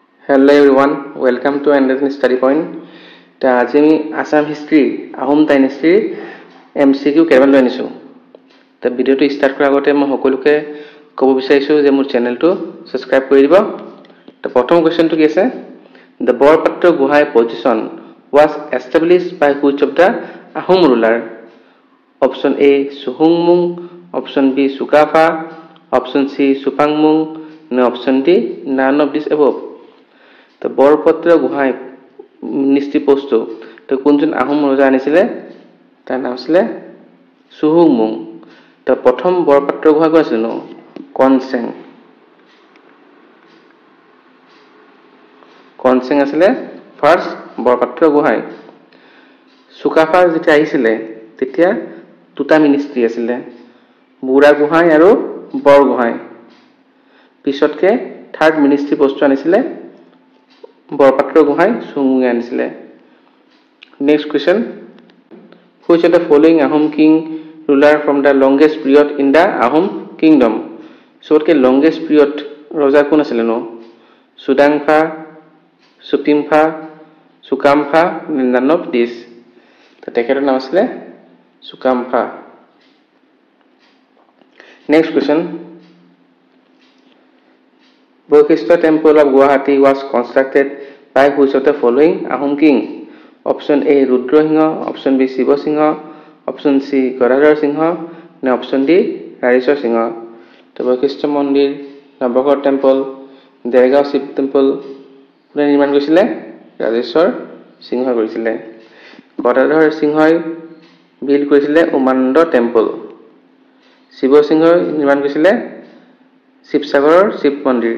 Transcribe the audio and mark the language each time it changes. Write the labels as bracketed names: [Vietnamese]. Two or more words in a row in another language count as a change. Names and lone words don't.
[English] Hello everyone, welcome to another study point. [Assamese] আজি আমি আসাম হিষ্ট্ৰী আহোম ডাইনেষ্টিৰ MCQ কেইটামান লৈ আনিছোঁ। ভিডিঅ'টো ষ্টাৰ্ট কৰাৰ আগতে মই সকলোকে ক'ব বিচাৰিছোঁ যে মোৰ চেনেলটো ছাবস্ক্ৰাইব কৰি দিব। প্ৰথম কুৱেশ্যনটো কি আছে? [English] The বৰপাত্ৰ গুহাই পজিশ্যন was established by which of the Ahom ruler? Option A Suhungmung, Option B Sukapa, Option C Supangmung, no Option D none of this above. [Assamese] তো বৰপাত্ৰ গুহাই মিনিষ্ট্ৰী পোষ্টটো তো কোনজন আহোম ৰজা আনিছিলে? তাৰ নাম আছিলে সুহুংমুং। তো প্ৰথম বৰপাত্ৰ গুহা কোন আছিল? কনচেং আছিলে ফাৰ্ষ্ট বৰপাত্ৰ গুহাই। চুকাফা যেতিয়া আহিছিলে তেতিয়া দুটা মিনিষ্ট্ৰী আছিলে, বুঢ়া গোহাঁই আৰু বৰ গোহাঁই। পিছতকে [English] third ministry [Assamese] পোষ্টটো আনিছিলে বৰপাত্ৰ গোহাঁই সুহুংমুঙে আনিছিলে। [English] next question, which of the following Ahom king ruler from the longest period in the Ahom kingdom? [Assamese] সবতকে [English] longest period [Assamese] ৰজা কোন আছিলে নো? সুদাংফা, সুপিমফা, সুকামফা, [English] none of this? [Assamese] তো তেখেতৰ নাম আছিলে সুকামফা। [English] next question, Bochistha Temple of Guwahati was constructed by which of the following Ahom king? Option A Rudrosingha, Option B Shivasingha, Option C Gadadhar Singha, and Option D Rariswar Singha. [Assamese] তো বশিষ্ঠ মন্দিৰ, নৱগ্ৰহ টেম্পল, দেৰগাঁও শিৱ টেম্পল কোনে নিৰ্মাণ কৰিছিলে? ৰাজেশ্বৰ সিংহই কৰিছিলে। গদাধৰ সিংহই বিল্ড কৰিছিলে উমানন্দ টেম্পল। শিৱসিংহই নিৰ্মাণ কৰিছিলে শিৱসাগৰৰ শিৱ মন্দিৰ।